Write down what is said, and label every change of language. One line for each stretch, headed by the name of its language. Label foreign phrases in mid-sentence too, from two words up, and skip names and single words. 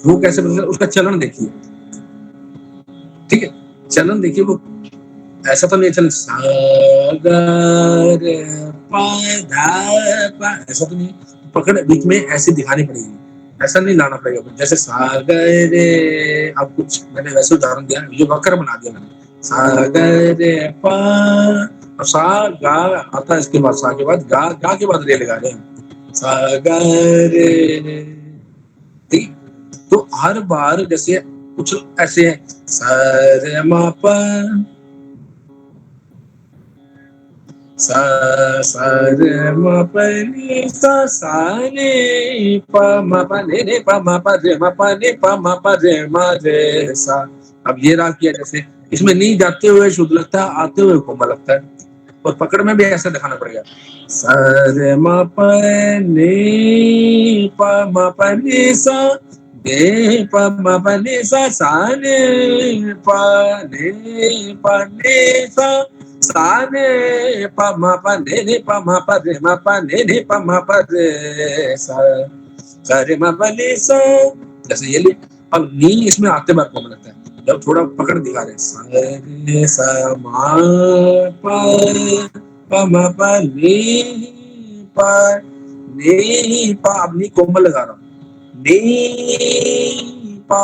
Hindi: वो कैसे पता, उसका चलन देखिए। ठीक है, चलन देखिए, वो ऐसा तो नहीं चल सा ग रे पा धा पा, ऐसा तो नहीं। पकड़ बीच में ऐसे दिखानी पड़ेगी, ऐसा नहीं लाना पड़ेगा। जैसे सा ग रे, अब कुछ मैंने वैसे उदाहरण दिया, ये वक्र बना दिया मैंने। सा ग रे पा, और सा गा आता है, इसके बाद सा के बाद गा, गा के बाद रे लगा रहे हैं। सा ग रे, ठीक। तो हर बार जैसे कुछ ऐसे है, सा रे मा पा, सा सा रे म प नि सा ने प म प ने प म प रे म प ने प म प रे म रे सा। अब ये राग किया, जैसे इसमें नी जाते हुए शुद्ध लगता है, आते हुए कोमल लगता है। और पकड़ में भी ऐसा दिखाना पड़ेगा, सा रे म प ने प म प ने सा दे प म प ने सा ने प ने सा, सा ने प म प ने प म प रे म प ने प म प रे सा, सा रे म प ने सा। जैसे ये ले, अब नी इसमें आते बार कोमल लगता है। जब थोड़ा पकड़ दिखा रहे सा रे सा मा पा पा मा पा पा अब नी कोमल लगा रहा हूँ नी पा।